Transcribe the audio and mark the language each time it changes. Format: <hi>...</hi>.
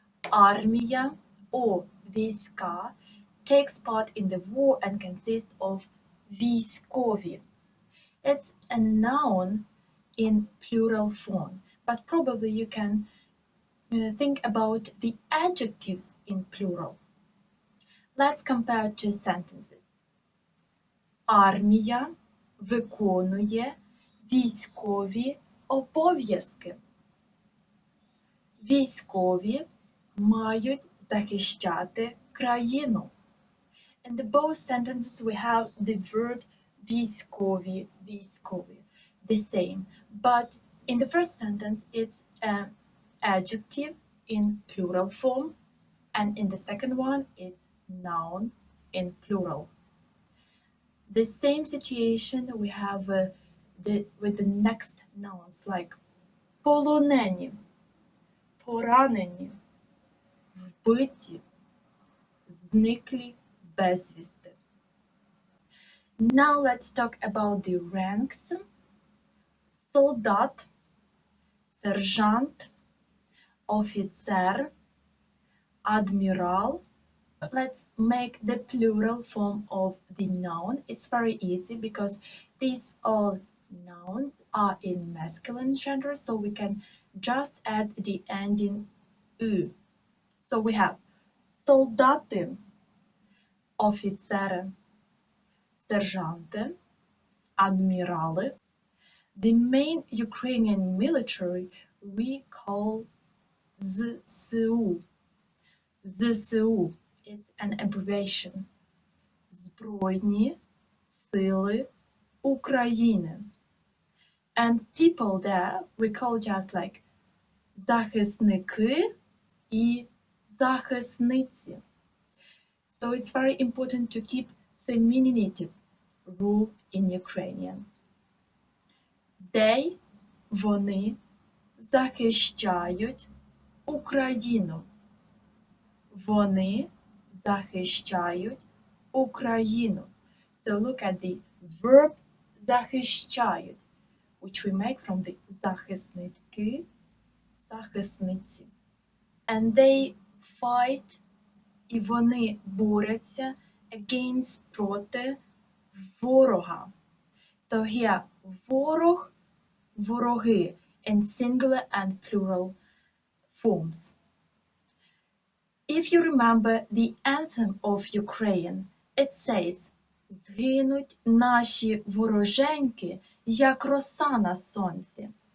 <en>Армія or війська takes part in the war and consists of військові. It's a noun in plural form, but probably you can think about the adjectives in plural. Let's compare two sentences.</en> <uk>Армія виконує військові обов'язки. Військові мають захищати країну.</uk> <en>In the both sentences we have the word військові, військові, the same. But in the first sentence it's an adjective in plural form, and in the second one it's noun in plural. The same situation we have with the next nouns like полонені, поранені, вбиті, зниклі безвісти. Now let's talk about the ranks.</en> <uk>Солдат, сержант, офіцер, адмірал.</uk> <en>Let's make the plural form of the noun. It's very easy because these all nouns are in masculine gender, so we can just add the ending «ü». So we have солдати, офіцери, сержанти, адмірали. The main Ukrainian military we call ЗСУ. ЗСУ. It's an abbreviation.</en> <uk>Збройні сили України.</uk> <en>And people there we call just like захисники і захисниці. So it's very important to keep femininity rule in Ukrainian. They,</en> <uk>вони, захищають Україну. Вони захищають Україну.</uk> <en>So look at the verb захищають, which we make from the захисники, захисниці. And they fight,</en> <uk>і вони борються</uk> <en>against,</en> <uk>проти ворога.</uk> <en>So here ворог, вороги in singular and plural forms. If you remember the anthem of Ukraine, it says</en> <uk>«Згинуть наші вороженьки, як роса на сонці».</uk>